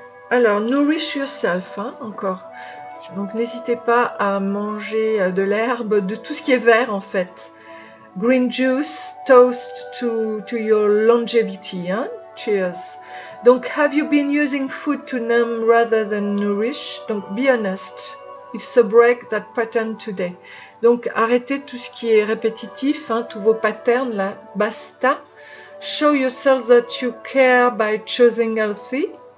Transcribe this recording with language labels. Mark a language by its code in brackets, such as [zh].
[fr] Alors, [en] nourish yourself, [fr] hein, encore. Donc, n'hésitez pas à manger de l'herbe, de tout ce qui est vert, en fait. [en] Green juice, toast to your longevity, hein? Cheers. Donc, have you been using food to numb rather than nourish? Donc, be honest. If so, break that pattern today. [fr] Donc, arrêtez tout ce qui est répétitif, hein, tous vos patterns, là, basta. [en] Show yourself that you care by choosing healthy.